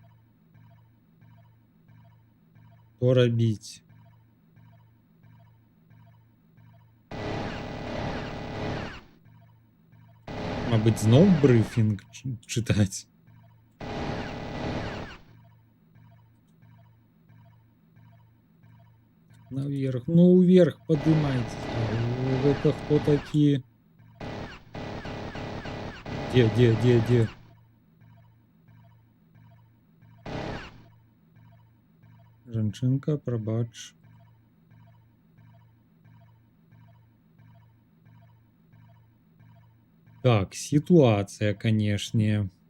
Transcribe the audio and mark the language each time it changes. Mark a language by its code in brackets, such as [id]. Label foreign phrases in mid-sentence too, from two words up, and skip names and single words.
[be] Што рабіць? Мабыць, зноў брыфінг чытаць? [ru] Наверх, ну вверх поднимайтесь. Это кто такие? Где? [be] Жанчынка, прабач. [ru] Так, ситуация, конечно.